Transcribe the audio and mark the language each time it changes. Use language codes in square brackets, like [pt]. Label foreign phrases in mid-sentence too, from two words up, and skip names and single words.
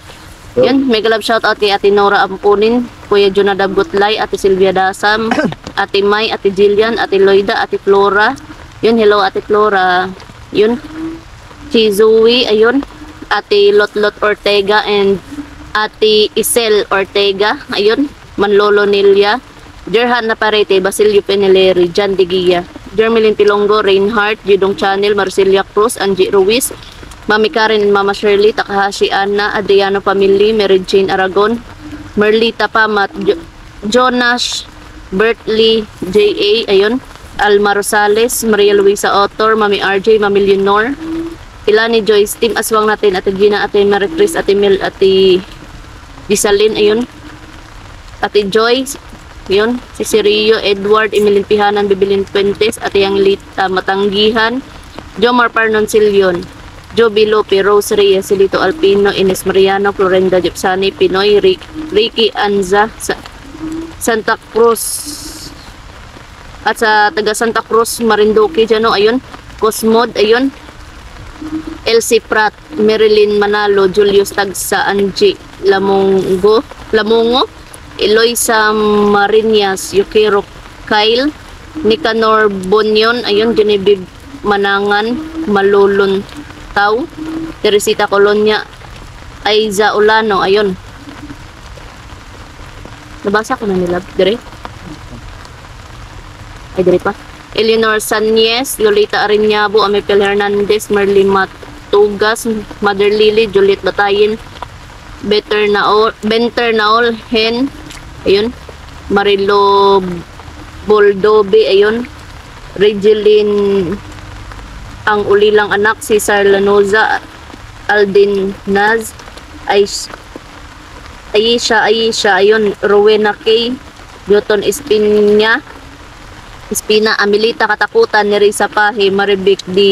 [tl] Yun, [en] mega love shout out [tl] kay Ate Nora Ampunin, Kuya Jonadab Gutlay, Ate Silvia Dasam, Ate May, Ate Jillian, Ate Loida, Ate Flora. Yun, hello Ate Flora. Yun, si Zoe, ayun, Ate Lotlot Ortega and Ate Isel Ortega. Ayun, Manlolo Nilia, Jerhan Naparete, Basilio Peneleri, Jan Digia, Jermelin Pilongo, Reinhardt, Judong Channel, Marcelia Cruz, Angie Ruiz, Mami Karen and Mama Shirley, Takahashi Anna, Adriano Family, Mary Jane Aragon, Merlita Pamat, Jonas, Bertley, J.A., ayun, Alma Rosales, Maria Luisa Otor, Mami RJ, Mami Leonor, Ilani Joyce, Team Aswang natin, Ate Gina, Ate Maricris, Ate Mel, Ate Gisalin, ayun, Ate Joy, ayun, si Sirio, Edward, Emilin Pihanan, Bibilin Puentes, Ate Yanglita Matanggihan, Jomar Parnon Silyon, Joby Lope, Rose Reyes, Silito Alpino, Ines Mariano, Florenda Gypsani, Pinoy, Ricky Anza, Santa Cruz, at sa taga Santa Cruz, Marinduque, dyan o, ayun, Cosmod, ayun, Elsie Prat, Marilyn Manalo, Julius Tagsa, Angie Lamongo, Eloisa Marinas, Yukiro Kyle, Nicanor Bonyon, ayun, Genevieve Manangan, Malulon Tau, Teresita Colonia, Aiza Ulano, ayun. Nabasa ko na nila, dire. Ay, dire pa. Eleanor Sanyes, Lolita Ariñabo, Amipel Hernandez, Merly Matugas, Mother Lily, Juliet Batayin, Benter Naol, Hen, ayun. Marilo Boldobe, ayun. Regeline ang ulilang anak, si Sarlanoza, Aldin Naz, Aisha, ayun, Rowena K, Newton Espina, Amelita Katakutan, Nerissa Pahe, Maribik D.